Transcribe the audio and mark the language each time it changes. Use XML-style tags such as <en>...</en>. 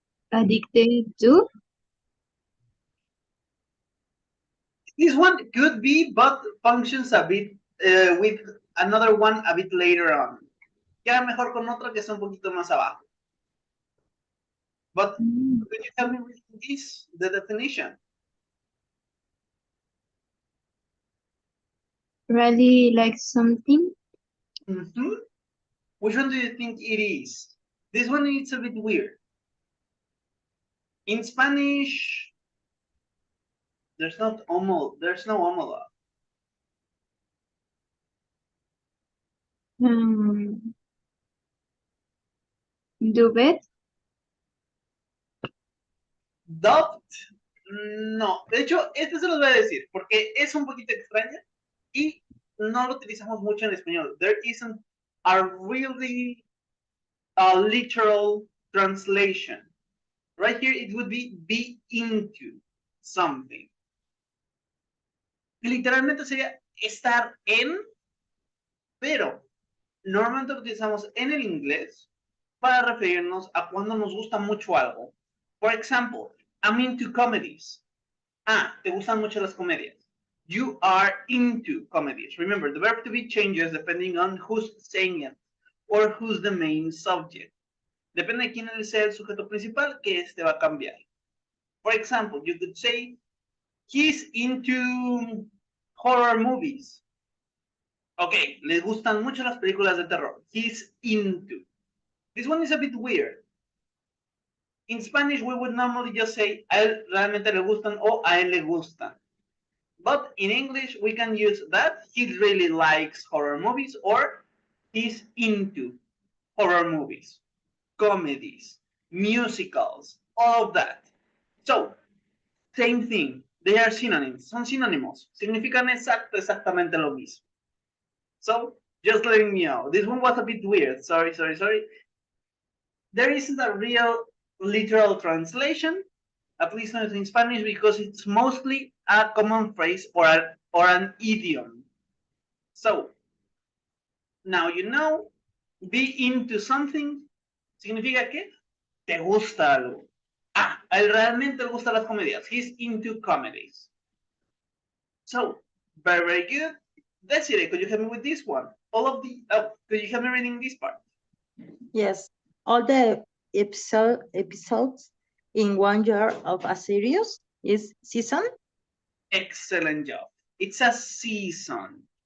<en>Addicted to. This one could be, but functions a bit with another one a bit later on.</en> <es>Queda mejor con otro que está un poquito más abajo.</es> <en>But could you tell me with this, the definition? Really like something. Mm-hmm. Which one do you think it is? This one is a bit weird. In Spanish, there's no homologue. Duvet. Dubbed, no.</en> <es>De hecho, este se los voy a decir porque es un poquito extraña y no lo utilizamos mucho en español.</es> <en>There isn't a really literal translation. Right here, it would be into something.</en> <es>Literalmente sería estar en, pero normalmente lo utilizamos en el inglés para referirnos a cuando nos gusta mucho algo.</es> <en>For example, I'm into comedies.</en> <es>Ah, te gustan mucho las comedias.</es> <en>You are into comedies. Remember, the verb to be changes depending on who's saying it or who's the main subject.</en> <es>Depende de quién sea el sujeto principal, que este va a cambiar.</es> <en>For example, you could say, he's into horror movies.</en> <es>Okay, le gustan mucho las películas de terror.</es> <en>He's into. This one is a bit weird. In Spanish, we would normally just say, a él realmente le gustan o a él le gustan. But in English, we can use that. He really likes horror movies or he's into horror movies, comedies, musicals, all of that. So, same thing. They are synonyms. Son sinónimos.</en> <es>Significan exactamente lo mismo.</es> <en>So, just letting me know. This one was a bit weird. Sorry. There isn't a real literal translation, at least not in Spanish, because it's mostly a common phrase or an idiom. So, now you know, be into something significa que te gusta algo.</en> <es>Ah, a él realmente le gustan las comedias.</es> <en>He's into comedies. So, very good. Desiree, could you help me with this one? Could you help me reading this part? Yes, all the episodes in 1 year of a series is season. Excellent job. It's a season.</en>